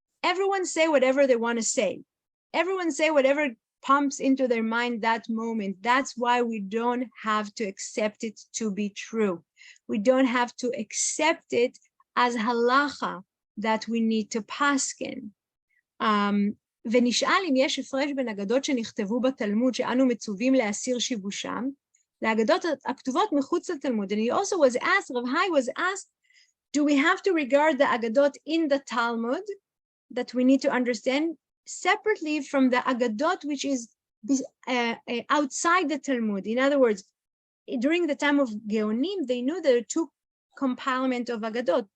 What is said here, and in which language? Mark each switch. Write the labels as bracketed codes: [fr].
[en] Everyone say whatever they want to say. Everyone say whatever pumps into their mind that moment. That's why we don't have to accept it to be true. We don't have to accept it as halacha that we need to paskin. [he] ונשאל אם יש הפרש בין אגדות שנכתבו בתלמוד שאנו מצווים להסיר שיבושם, לאגדות הכתובות מחוץ לתלמוד. [en] And he also was asked, Rav Hai was asked, do we have to regard the agadot in the Talmud that we need to understand separately from the agadot which is outside the Talmud? In other words, during the time of Geonim, they knew there are two compilement of agadot.